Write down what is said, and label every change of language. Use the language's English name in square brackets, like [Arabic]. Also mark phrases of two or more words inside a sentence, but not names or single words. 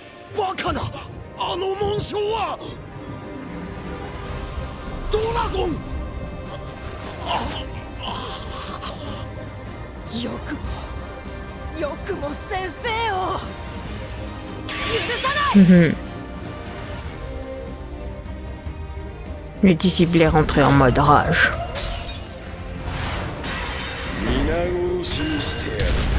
[Japanese] バカなあの紋章はドラゴン。よくも先生を許さない。 [French] Le disciple est rentré en mode rage. [Japanese] 皆殺しにしてやる。